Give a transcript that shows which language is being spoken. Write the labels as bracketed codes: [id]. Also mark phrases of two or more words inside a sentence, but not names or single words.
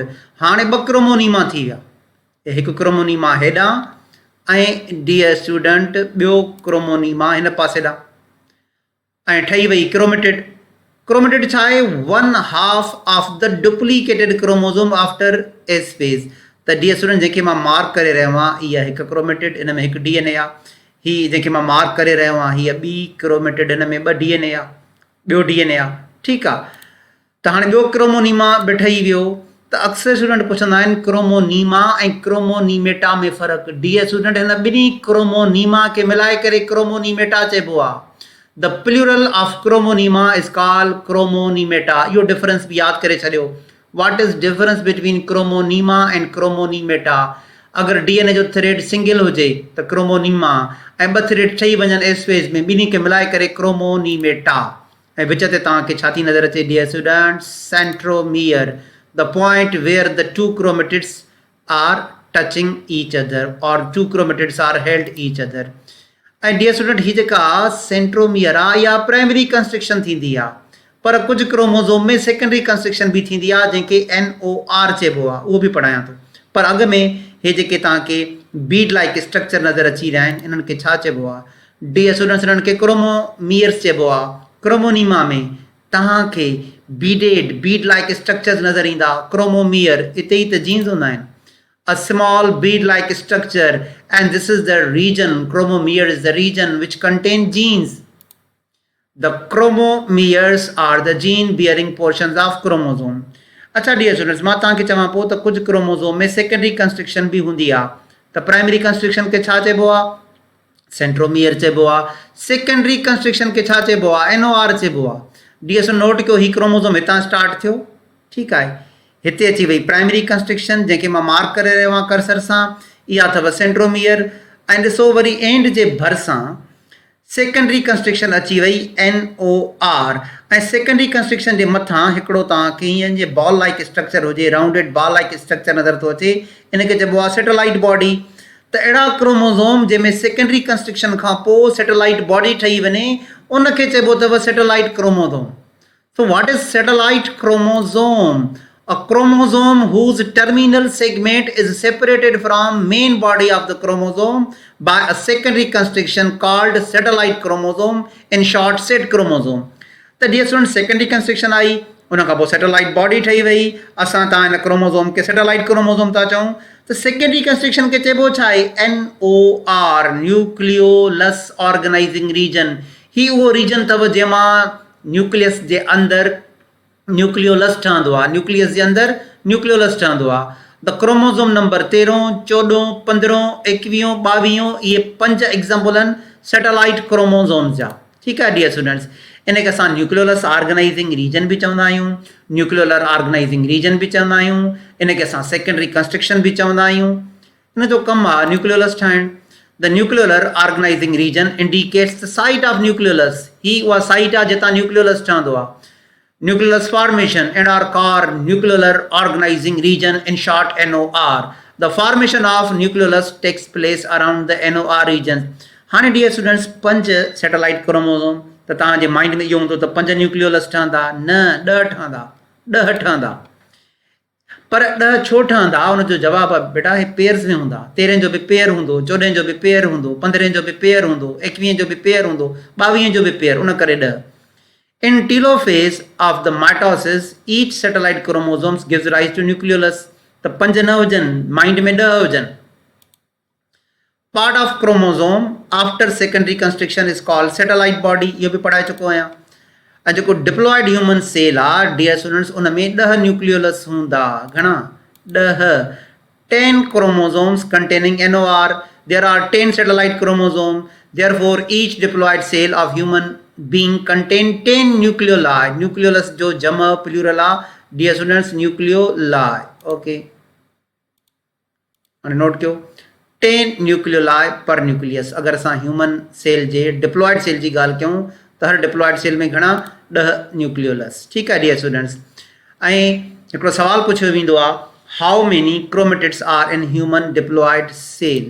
[sd] हाणे ॿ क्रोमोनीमा थी विया. हिकु क्रोमोनीमा हेॾां ऐं [en] dear student [sd] ॿियो क्रोमोनीमा हिन पासे ॾांहुं, ऐं ठही वई क्रोमेटिड. क्रोमेटिड छा आहे? [en] 1/2 of the duplicated chromosome after S phase. [sd] त [en] dear student, [sd] जेके मां मार्क करे रहियो आहियां इहा हिकु क्रोमेटिड, इन में हिकु डीएनए आहे. हीअ जेके मां मार्क करे रहियो आहियां हीअ ॿी क्रोमेटिड, इन में ॿ डीएनए आहे, ॿियो डीएनए आहे. ठीकु आहे. त हाणे ॿियो क्रोमोनीमा बि ठही वियो. त अक्सर स्टूडेंट पुछंदा आहिनि क्रोमोनीमा ऐं क्रोमोनीमेटा में फ़र्क़ु. डियर स्टूडेंट, हिन ॿिन्ही क्रोमोनीमा खे मिलाए करे क्रोमोनीमेटा चइबो आहे. [en] The plural of chromonema is called chromonemata. [sd] इहो डिफरेंस बि यादि करे छॾियो. [en] What is difference between chromonema and chromonemata? [sd] अगर डीएनए जो थ्रेड सिंगल हुजे त क्रोमोनीमा, ऐं ॿ थ्रेड ठही वञनि [en] S phase [sd] में, ॿिन्ही खे मिलाए करे क्रोमोनीमेटा. ऐं विच ते तव्हांखे छा थी नज़र अचे [en] dear student? Centromere. The point where the two chromatids are touching each other or two chromatids are held each other. [sd] ऐं [en] dear student, [sd] हीअ जेका सेंट्रोमियर आहे इहा [en] primary construction [sd] थींदी आहे. पर कुझु क्रोमोसोम में [en] secondary construction [sd] बि थींदी आहे जंहिंखे NOR चइबो आहे. उहो बि पढ़ायां थो. पर अॻु में हे जेके तव्हांखे [en] bead like structure [sd] नज़र अची रहिया आहिनि इन्हनि खे छा चइबो आहे? [en] dear students, [sd] इन्हनि खे क्रोमोमियर्स चइबो आहे. क्रोमोनीमा में तव्हांखे [en] bead like structures [sd] नज़र ईंदा. क्रोमोमियर इते ई त जीन्स हूंदा आहिनि. [en] A small bead-like structure, and this is the region. Chromomere is the region which contains genes. The chromomeres are the gene-bearing portions of chromosome. [sd] अच्छा [en] dear students, [sd] मां तव्हांखे चवां पोइ त कुझु क्रोमोसोम में [en] secondary construction [sd] बि हूंदी आहे. त [en] primary construction [sd] खे छा चइबो आहे? सेंट्रोमियर चइबो आहे. [en] secondary construction [sd] खे छा चइबो आहे? NOR चइबो आहे. [en] dear student, [sd] नोट कयो, ही क्रोमोसोम हितां स्टार्ट थियो. ठीकु आहे. हिते अची वई [en] primary construction [sd] जंहिंखे मां मार्क करे रहियो आहियां कर्सर सां, इहा अथव सेंट्रोमियर. ऐं ॾिसो वरी एंड जे भरिसां [en] secondary construction [sd] अची वई NOR. ऐं [en] secondary construction [sd] जे मथां हिकिड़ो तव्हांखे हीअं जे [en] ball like structure [sd] हुजे, [en] rounded ball like structure [sd] नज़र थो अचे, इनखे चइबो आहे [en] satellite body. [sd] त अहिड़ा क्रोमोसोम जंहिंमें [en] secondary construction [sd] खां पोइ [en] satellite body [sd] ठही वञे उनखे चइबो अथव [en] satellite chromosome. So what is satellite chromosome? A chromosome whose terminal segment is separated from main body of the chromosome by a secondary constriction called satellite chromosome, in short set chromosome. [sd] त [en] dear student secondary construction [sd] आई, उन खां पोइ [en] satellite body [sd] ठही वई, असां तव्हां हिन क्रोमोज़ोम खे [en] satellite chromosome [sd] था चऊं। त [en] secondary construction [sd] खे चइबो छा आहे? NOR, [en] nucleolus organizing region. [sd] ही उहो रीजन अथव जंहिंमां न्यूक्लियस जे अंदरि न्यूक्लियोलस ठहंदो आहे, न्यूक्लियस जे अंदरि न्यूक्लियोलस ठहंदो आहे। [en] the chromosome number [sd] 13, 14, 15, 21, 22 इहे 5 एग्ज़ाम्पल आहिनि [en] satellite chromosomes [sd] जा। ठीकु आहे [en] dear students, [sd] इन खे असां [en] nucleolus organizing region [sd] बि चवंदा आहियूं, [en] nucleolar organizing region [sd] बि चवंदा आहियूं, इन खे असां [en] secondary construction [sd] बि चवंदा आहियूं। इन जो कमु आहे न्यूक्लियोलस ठाहिणु। [en] The nucleolar organizing region indicates the site of nucleolus. [sd] ही उहा साइट आहे जितां न्यूक्लियोलस ठहंदो आहे। [en] Nucleus formation and are called nuclear organizing region, in short NOR. The formation of nucleolus takes place around the NOR region. [sd] हाणे [en] dear students [sd] 5 [en] satellite chromosome, [sd] त तव्हांजे माइंड में इहो हूंदो त 5 न्यूक्लियोलस ठहंदा? न, 10 ठहंदा, 10 ठहंदा। पर 10 छो ठहंदा? उनजो जवाबु आहे बेटा हे पेयर्स में हूंदा। 13 जो बि पेयर हूंदो, 14 जो बि पेयर हूंदो, 15 जो बि पेयर हूंदो, 21 जो बि पेयर हूंदो, 22 जो बि पेयर, उन करे 10। [en] In telophase of the mitosis, each satellite chromosomes gives rise to nucleolus. [sd] The 5 न हुजनि, माइंड में 10 हुजनि। [en] Part of chromosome after secondary construction is called satellite body. [sd] इहो बि पढ़ाए चुको आहियां। ऐं जेको [en] diploid human cell [sd] आहे [en] dear students, [sd] उन में 10 न्यूक्लियोलस हूंदा। घणा? 10। [en] 10 chromosomes containing NOR. There are 10 satellite chromosomes. Therefore, each diploid cell of human being contain 10 nucleoli. [sd] Nucleolus जो जमा प्लूरल आहे [en] dear students, [sd] न्यूक्लियोलाई। ओके, हाणे नोट कयो 10 न्यूक्लियोलाई पर न्यूक्लियस। अगर असां [en] human cell [sd] जे [en] diploid cell [sd] जी ॻाल्हि कयूं त हर [en] diploid cell [sd] में घणा? 10 न्यूक्लियोलस। ठीकु आहे [en] dear students. [sd] ऐं हिकिड़ो सवाल पुछियो वेंदो आहे, [en] How many chromatids are in human diploid cell?